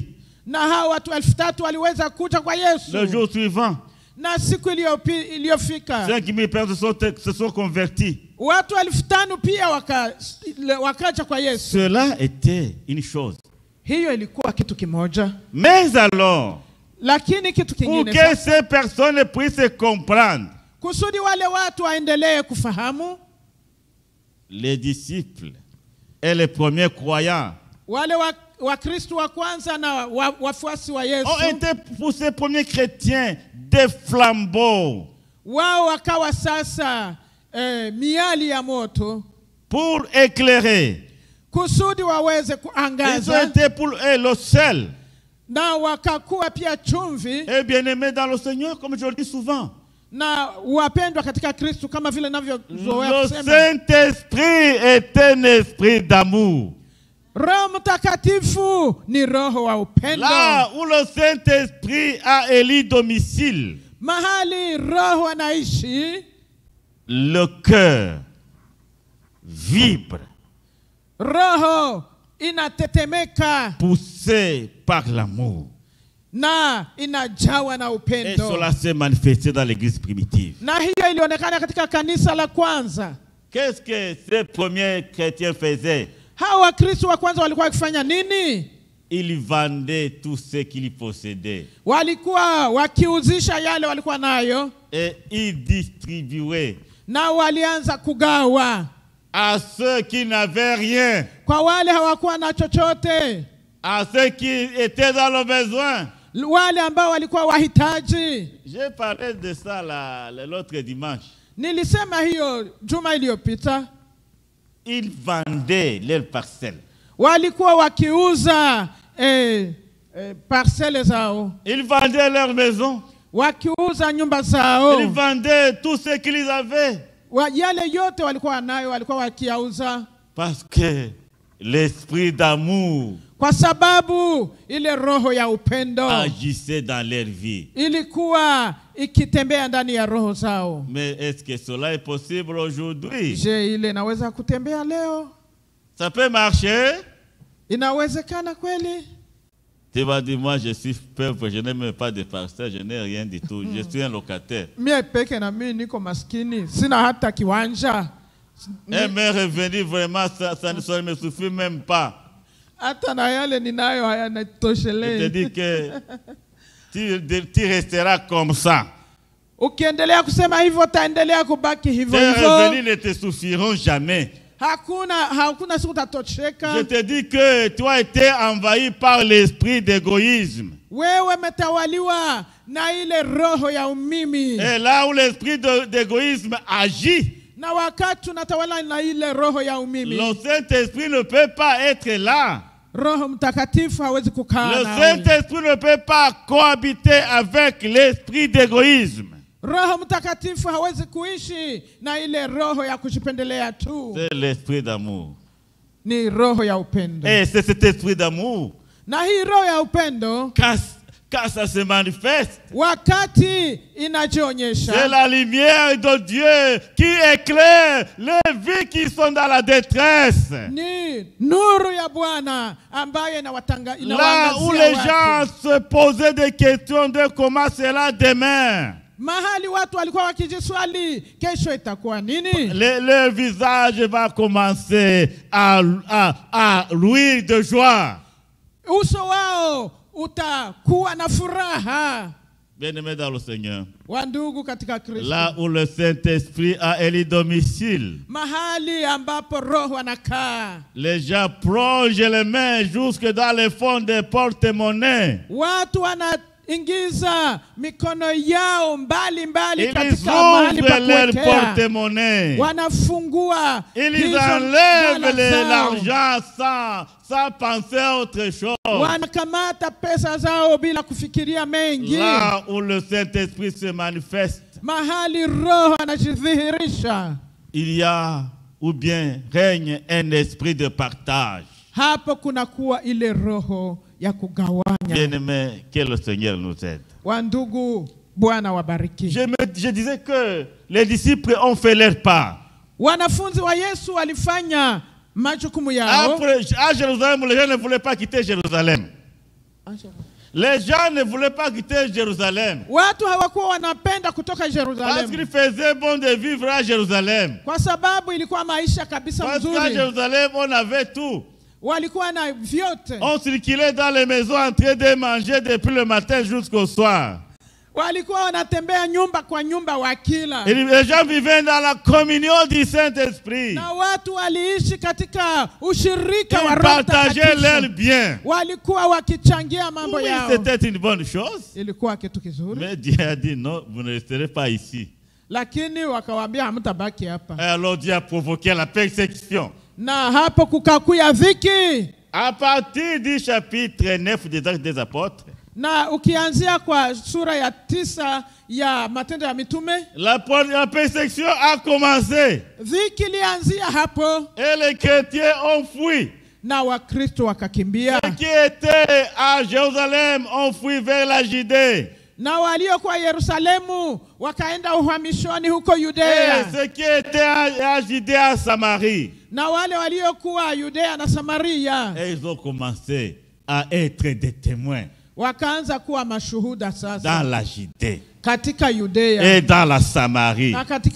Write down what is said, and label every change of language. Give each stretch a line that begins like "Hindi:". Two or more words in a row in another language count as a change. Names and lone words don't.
Swahili: Na hao watu 3,000 waliweza kuja kwa Yesu.
French: Le jour suivant,
Swahili: Na siku iliyofika
French: 5000 personnes se sont converties.
Swahili: watu 5,000 pia wakaja kwa Yesu.
French: Cela était une chose.
Swahili: Hiyo ilikuwa kitu kimoja.
French: Mais alors,
Swahili: Lakini kitu
French: pour
Swahili: kingine
French: que ces personnes puissent comprendre,
Swahili: kusudi wale watu waendelee kufahamu,
French: les disciples et les premiers croyants
Swahili: wale Wakristo wa kwanza na wafuasi wa Yesu
French: ont été pour ces premiers chrétiens des flambeaux
Swahili: wao wakawa sasa miali ya moto
French: pour éclairer.
Swahili: kusudi waweze
French: Ils ont
Swahili: kuangaza,
French: été pour eux le sel.
Swahili: na wakakuwa pia chumvi
French: Et bien-aimés dans le Seigneur, comme je le dis souvent.
Swahili: na wapendwa katika Kristo, kama vile ninavyozoea
French: Le
Swahili: kusema.
French: Saint-Esprit est un esprit d'amour.
Swahili: Roho Mtakatifu ni roho wa upendo.
French: Là où le Saint-Esprit a élu domicile,
Swahili: Mahali roho anaishi,
French: le cœur vibre,
Swahili: roho inatetemeka
French: poussé par l'amour.
Swahili: na inajawa na
French: Et
Swahili: upendo.
French: cela s'est manifesté dans l'église primitive.
Swahili: Na hiyo ilionekana katika kanisa la kwanza.
French: Qu'est-ce que ces premiers chrétiens faisaient?
Swahili: Hawa Wakristo wa kwanza walikuwa wakifanya nini?
French: Ils vendaient tout ce qu'ils possédaient.
Swahili: Walikuwa wakiuzisha yale walikuwa nayo
French: Et ils distribuaient
Swahili: na walianza kugawa
French: à ceux qui n'avaient rien,
Swahili: kwa wale hawakuwa na chochote,
French: à ceux qui étaient dans le besoin.
Swahili: wale ambao walikuwa wahitaji.
French: J'ai parlé de ça l'autre dimanche.
Swahili: Nilisema hiyo juma iliyopita.
French: Ils vendaient leurs parcelles.
Swahili: Walikuwa wakiuza parcelle zao,
French: Ils vendaient leurs maisons.
Swahili: wakiuza nyumba zao,
French: Ils vendaient tout ce qu'ils avaient.
Swahili: yale yote walikuwa nayo walikuwa wakiauza,
French: Parce que l'esprit d'amour
Swahili: kwa sababu ile roho ya upendo
French: agissait dans leur vie.
Swahili: ilikuwa ikitembea ndani ya roho zao.
French: Mais est-ce que cela est possible aujourd'hui?
Swahili: Je, ile inaweza kutembea leo?
French: Ça peut marcher?
Swahili: Inawezekana kweli?
French: Tu vas dire, moi je suis pauvre, je n'ai même pas de parcelle, je n'ai rien du tout, je suis un locataire.
Swahili: Mie peke na mimi niko maskini, sina hata kiwanja.
French: Et mes revenus, vraiment, ça ne me suffit même pas.
Swahili: Hata na yale ninayo
French: Je te
Swahili: hayanitoshelei.
French: dis que tu resteras comme ça.
Swahili: Ukiendelea kusema hivyo utaendelea kubaki hivyo
French: Tes
Swahili: hivyo.
French: revenus ne te suffiront jamais.
Swahili: Hakuna siku
French: Je
Swahili: utatosheka.
French: te dis que tu as été envahi par l'esprit d'égoïsme.
Swahili: Wewe umetawaliwa na ile roho ya umimi.
French: Et là où l'esprit d'égoïsme agit,
Swahili: Na wakati unatawala na ile roho ya umimi,
French: le Saint-Esprit ne peut pas être là.
Swahili: Roho Mtakatifu hawezi kukaa
French: Le
Swahili: nawe.
French: Saint-Esprit ne peut pas cohabiter avec l'esprit d'égoïsme.
Swahili: Roho Mtakatifu hawezi kuishi na ile roho ya kujipendelea tu.
French: C'est l'esprit d'amour.
Swahili: Ni roho ya upendo.
French: Et c'est cet esprit d'amour,
Swahili: Na hii roho ya upendo
French: quand ça se manifeste,
Swahili: wakati inajionyesha,
French: c'est la lumière de Dieu qui éclaire les vies qui sont dans la détresse.
Swahili: ni nuru ya Bwana ambayo
French: Là où les gens se posaient des questions de comment sera demain,
Swahili: mahali watu walikuwa wakijiswali kesho itakuwa nini,
French: leur visage va commencer à louir de joie.
Swahili: uso wao utakuwa na furaha.
French: Bien-aimés dans le Seigneur,
Swahili: Wandugu katika Kristo,
French: là où le Saint-Esprit a élu domicile,
Swahili: mahali ambapo roho anakaa,
French: les gens plongent les mains jusque dans les fonds des porte-monnaies.
Swahili: watu wanaingiza mikono yao mbali
French: Ils
Swahili: katika mahali pa
French: ouvrent leur
Swahili: kuwekea,
French: porte-monnaie.
Swahili: wanafungua
French: Ils
Swahili: hizo
French: enlèvent
Swahili: jala zao.
French: l'argent sans penser à autre chose.
Swahili: Wanakamata pesa zao bila kufikiria mengi.
French: Là où le Saint-Esprit se manifeste,
Swahili: Mahali roho anajidhihirisha,
French: il y a ou bien règne un esprit de partage.
Swahili: Hapo kuna kuwa ile roho ya kugawanya.
French: Bien-aimés, que le Seigneur nous aide.
Swahili: Wandugu, Bwana wabariki.
French: Je disais que les disciples ont fait leur part.
Swahili: Wanafunzi wa Yesu walifanya majukumu yao.
French: Après, à Jérusalem, les gens ne voulaient pas quitter Jérusalem. Les gens ne voulaient pas quitter Jérusalem.
Swahili: Watu hawakuwa wanapenda kutoka
French: Parce
Swahili: Jerusalem.
French: qu'il faisait bon de vivre à Jérusalem.
Swahili: Kwa sababu ilikuwa maisha kabisa
French: Parce qu'à
Swahili: mzuri.
French: Jérusalem, on avait tout.
Swahili: Walikuwa na vyote.
French: On circulait dans les maisons en train de manger depuis le matin jusqu'au soir.
Swahili: Walikuwa wanatembea nyumba kwa nyumba wakila.
French: Et les gens vivaient dans la communion du Saint-Esprit.
Swahili: Na watu waliishi katika ushirika wa
French: Ils
Swahili: Roho
French: partageaient leurs
Swahili: Mtakatifu.
French: biens.
Swahili: Walikuwa wakichangia mambo
French: Oui,
Swahili: yao.
French: c'était une bonne chose.
Swahili: Ilikuwa kitu kizuri.
French: Mais Dieu a dit non, vous ne resterez pas ici.
Swahili: Lakini wakawaambia hamtabaki hapa.
French: Et alors Dieu a provoqué la persécution.
Swahili: Na hapo kukakuya dhiki.
French: À partir du chapitre 9 des Actes des Apôtres,
Swahili: Na ukianzia kwa sura ya 9 ya Matendo ya Mitume,
French: la persécution a commencé.
Swahili: dhiki ilianzia hapo
French: Et les chrétiens ont fui.
Swahili: na Wakristo wakakimbia.
French: Ceux qui étaient à Jérusalem ont fui vers la Judée.
Swahili: Na waliokuwa Yerusalemu wakaenda uhamishoni huko
French: Et
Swahili: Yudea.
French: ceux qui étaient à Judée, à Samarie.
Swahili: Na wale waliokuwa Yudea na Samaria
French: Et ils ont commencé à être des témoins
Swahili: wakaanza kuwa mashuhuda
French: dans
Swahili: sasa
French: la Judée
Swahili: katika Yudea
French: et dans la Samarie.
Swahili: na katika